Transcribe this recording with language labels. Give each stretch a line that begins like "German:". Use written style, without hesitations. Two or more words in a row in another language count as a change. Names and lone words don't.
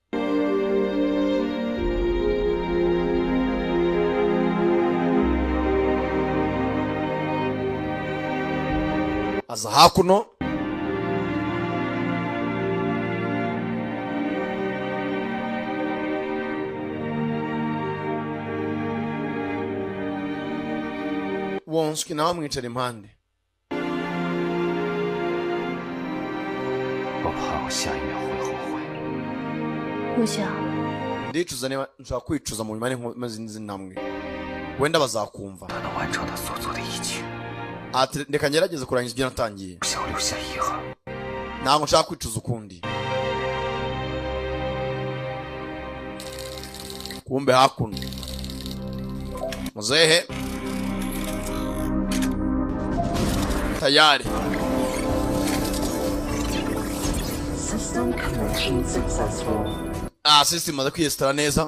Kinyarwanda: aza hakuno wonswi nawe amwicara impande
Chinese: 我怕我下一秒会后悔。陆想，
Kinyarwanda: ndicuza niba nshobora kwicuza mu nyuma y'inkomezi z'izindi ntambwe wenda bazakumva
Chinese: 他能完成他所做的一切，
Kinyarwanda: ati reka ngerageze kurangiza ibyo natangiye
Chinese: 不想留下遗憾。
Kinyarwanda: ntabwo nshaka kwicuza ukundi kumbe hakuno
Swahili: muzehe tayari
Kinyarwanda: system imaze kwiyesitara neza.